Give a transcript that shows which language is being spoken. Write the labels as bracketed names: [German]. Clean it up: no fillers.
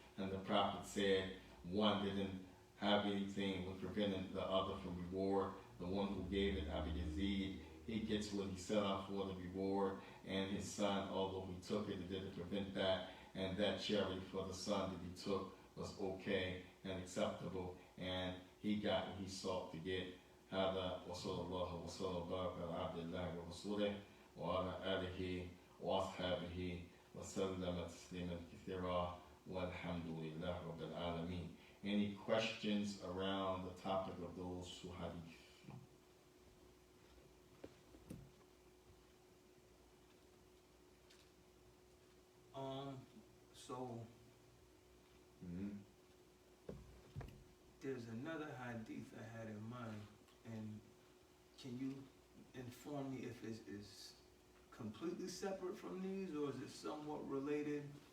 [English] And the Prophet said one didn't have anything with preventing the other from reward. The one who gave it, Abi Yazid, he gets what he set out for the reward, and his son, although he took it didn't prevent that, and that charity for the son that he took was okay and acceptable, and he got what he sought to get. [Arabic] هذا وصلى الله وسلم وبارك على عبد الله ورسوله وعلى آله وأصحابه وسلم تسليما كثيرا والحمد لله رب العالمين. [English] Any questions around the topic of those two hadith? So there's another hadith I had in mind, and can you inform me if it is completely separate from these, or is it somewhat related?